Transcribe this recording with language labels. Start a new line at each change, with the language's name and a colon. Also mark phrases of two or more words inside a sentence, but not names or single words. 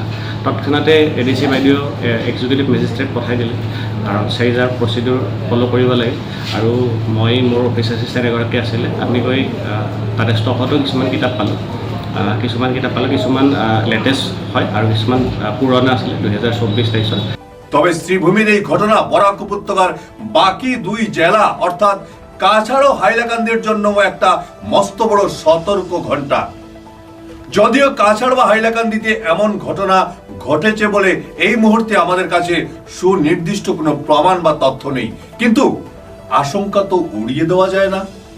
Assamese: তৎক্ষণাতে ADC বাইদেউ
English: executive magistrate
Assamese: পঠাই দিলে, কাৰণ চাৰিজাৰ
English: procedure follow'
Assamese: কৰিব লাগে। আৰু মই, মোৰ
English: office assistant
Assamese: এগৰাকী আছিলে, আমি গৈ তাতে ষ্টকতো কিছুমান কিতাপ পালোঁ। কিছুমান লেটেষ্ট হয় আৰু কিছুমান পুৰণা আছিলে 2024-23-ৰ।
Bangla: তবে শ্রীভূমির এই ঘটনা বরাক উপত্যকার বাকি দুই জেলা অর্থাৎ কাছাড় ও হাইলাকান্দির জন্য একটা মস্ত বড় সতর্ক ঘন্টা। যদিও কাছাড় বা হাইলাকান্দিতে এমন ঘটনা ঘটেছে বলে এই মুহূর্তে আমাদের কাছে সুনির্দিষ্ট কোনো প্রমাণ বা তথ্য নেই, কিন্তু আশঙ্কা তো উড়িয়ে দেওয়া যায় না।